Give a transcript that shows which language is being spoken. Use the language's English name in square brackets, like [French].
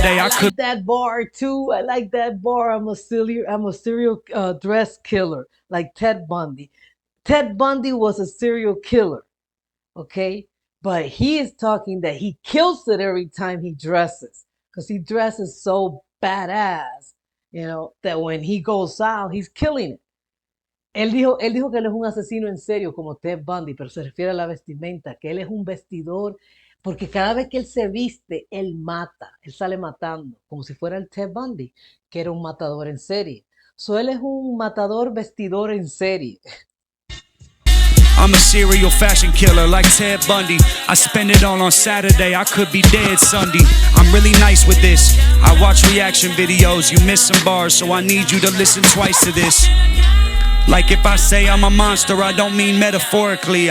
[English] Oh, yeah, I like that bar too. I like that bar. I'm a serial dress killer like Ted Bundy. Ted Bundy was a serial killer, okay? But he is talking that he kills it every time he dresses because he dresses so badass, that when he goes out, he's killing it. [Spanish] Él dijo que él es un asesino en serio como Ted Bundy, pero se refiere a la vestimenta, que él es un vestidor, porque cada vez que él se viste, él mata, él sale matando, como si fuera el Ted Bundy, que era un matador en serie. So él es un matador vestidor en serie. [English] I'm a serial fashion killer like Ted Bundy. I spend it all on Saturday, I could be dead Sunday. I'm really nice with this. I watch reaction videos, you miss some bars, so I need you to listen twice to this. Like if I say I'm a monster, I don't mean metaphorically.